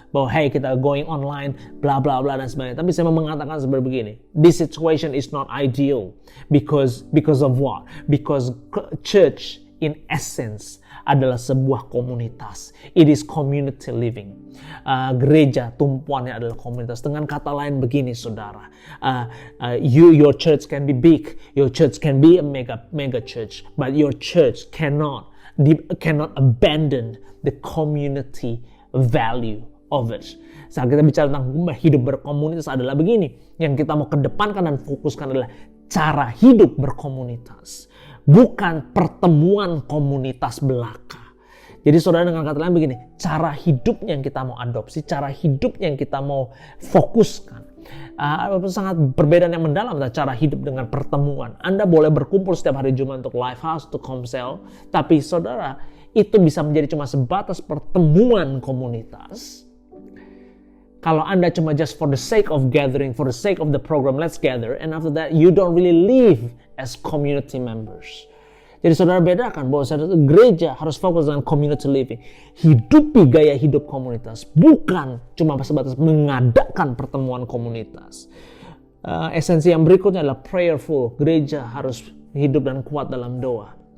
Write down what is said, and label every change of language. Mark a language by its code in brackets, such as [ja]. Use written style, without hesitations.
[id] Bahwa hey, kita [en] going online, [id] bla bla bla dan sebagainya. Tapi saya mau mengatakan seperti begini, [en] this situation is not ideal because of what? Because church in essence [id] adalah sebuah komunitas. [en] It is community living. [id] Gereja tumpuannya adalah komunitas. Dengan kata lain begini, saudara, [en] your church can be big, your church can be a mega church, but your church cannot abandon the community value of it. [id] Saat kita bicara tentang hidup berkomunitas adalah begini, yang kita mau kedepankan dan fokuskan adalah cara hidup berkomunitas, bukan pertemuan komunitas belaka. Jadi saudara, dengan kata lain begini, cara hidup yang kita mau adopsi, cara hidup yang kita mau fokuskan, sangat perbedaan yang mendalam antara cara hidup dengan pertemuan. Anda boleh berkumpul setiap hari Jumat untuk live house, untuk komsel, tapi saudara, itu bisa menjadi cuma sebatas pertemuan komunitas. Kalau Anda cuma [en] just for the sake of gathering, for the sake of the program, let's gather, and after that you don't really live as community members. [id] Jadi saudara bedakan bahwa gereja harus fokus dengan [en] community living. [id] Hidupi gaya hidup komunitas, bukan cuma sebatas mengadakan pertemuan komunitas. Esensi yang berikutnya adalah prayerful. Gereja harus hidup dan kuat dalam doa.